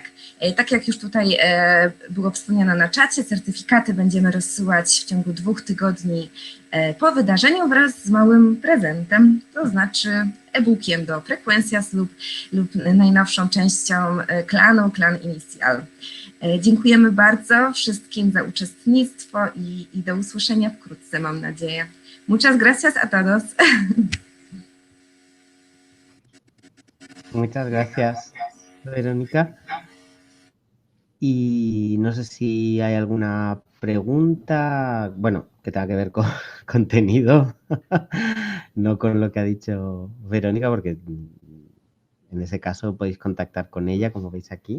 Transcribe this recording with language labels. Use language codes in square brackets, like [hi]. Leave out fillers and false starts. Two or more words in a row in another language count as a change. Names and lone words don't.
[pl] Tak jak już tutaj było wspomniane na czacie, certyfikaty będziemy rozsyłać w ciągu 2 tygodni po wydarzeniu wraz z małym prezentem, to znaczy e-bookiem do Frecuencias lub najnowszą częścią klanu, Klan Inicial. Dziękujemy bardzo wszystkim za uczestnictwo i do usłyszenia wkrótce, mam nadzieję. [es] Muchas gracias a todos. Muchas gracias, Verónica. Y no sé si hay alguna pregunta, bueno, que tenga que ver con contenido, no con lo que ha dicho Verónica, porque en ese caso podéis contactar con ella, como veis aquí.